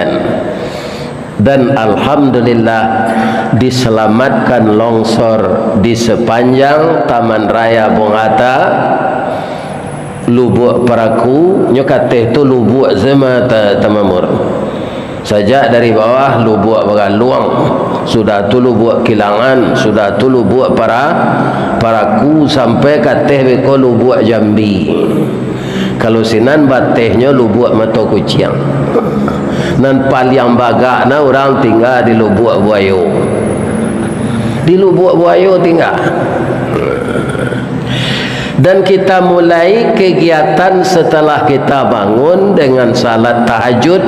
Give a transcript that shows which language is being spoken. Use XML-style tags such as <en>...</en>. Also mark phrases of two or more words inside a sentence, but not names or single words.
<id>Dan alhamdulillah diselamatkan longsor di sepanjang Taman Raya Bongata, Lubuk Paraku,</id> <min>nyokate tu</min> <id>Lubuk Zema Tamamur.</id> <min>Sajak dari bawah Lubuk Bagaluang, sudah tu Lubuk Kilangan, sudah tu Lubuk Paraku sampai kateh beko Lubuk Jambi. Kalau sinan batehnya Lubuk Mata Kucing. Dan paling bagak na orang tinggal di Lubuk Buayo. Di Lubuk Buayo tinggal.</min> <id>Dan kita mulai kegiatan setelah kita bangun dengan salat tahajud.</id>